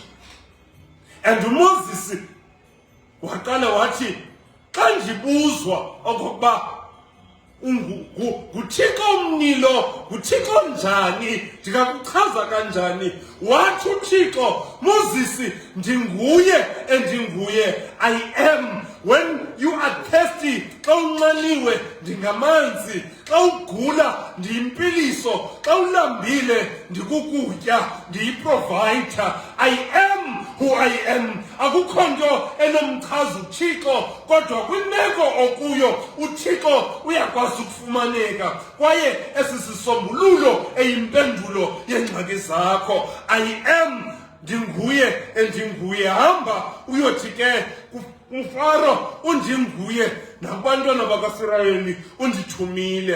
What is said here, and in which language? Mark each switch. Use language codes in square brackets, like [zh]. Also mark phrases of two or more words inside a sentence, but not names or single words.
[xh] And uMoses waqala wathi xa ndibuzwa okokuba nguThixo umnilo, nguThixo njani, ndingakuchaza kanjani? Wathi uThixo, Moses, ndinguye endinguye, [en] I am. When you are thirsty, [xh] xa unxaniwe ndingamanzi, xa ugula ndiyimpiliso, xa ulambile ndikukutya, ndiyiprovider. [en] I am who I am. [xh] Akukho nto enomchaza uThixo, kodwa kwimeko okuyo uThixo uyakwazi ukufumaneka, kwaye esi sisombululo eyimpendulo yeengxaki zakho. [en] I am, [xh] ndinguye endinguye. Hamba uyothi ke uFaro undinguye, nabantwana bakaIsrayeli undithumile.